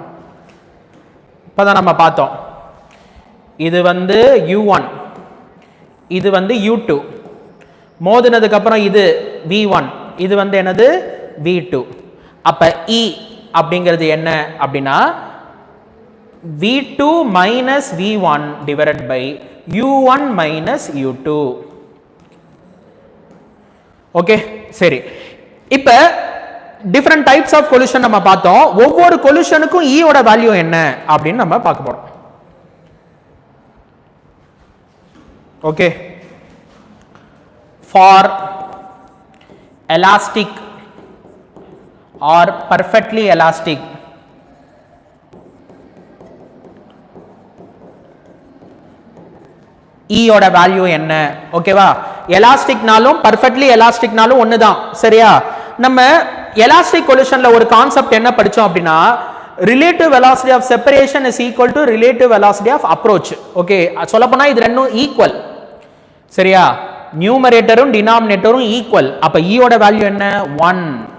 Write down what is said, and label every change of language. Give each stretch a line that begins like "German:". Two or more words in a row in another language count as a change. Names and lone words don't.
Tamil: இப்பதான் நம்ம பார்த்தோம். இது வந்து u1, இது வந்து u2. மோதினதுக்கு அப்புறம் இது v1, இது வந்து என்னது? v2. அப்ப E அப்படிங்கிறது என்ன அப்படின்னா
English: v2 minus v1 divided by u1 minus u2.
Tamil: ஓகே, சரி. இப்ப
English: different types of collision
Tamil: நம்ம பார்த்தோம். ஒவ்வொரு கொலிஷனுக்கும் E ஓட வேல்யூ என்ன அப்படின்னு நம்ம பார்க்க போறோம். ஓகே,
English: for elastic or perfectly elastic
Tamil: E ஓட வேல்யூ என்ன ஓகேவா எலாஸ்டிக்னாலும் பர்ஃபெக்ட்லி எலாஸ்டிக்னாலும் ஒன்று தான் சரியா நம்ம
English: elastic collisionல
Tamil: ஒரு கான்செப்ட் என்ன படிச்சோம் அப்படின்னா
English: relative velocity of separation is equal to relative velocity of approach
Tamil: ஓகே சொல்லப்போனா இது ரெண்டும் ஈக்குவல் சரியா நியூமரேட்டரும் டினாமினேட்டரும் ஈக்குவல் அப்ப E ஓட வேல்யூ என்ன 1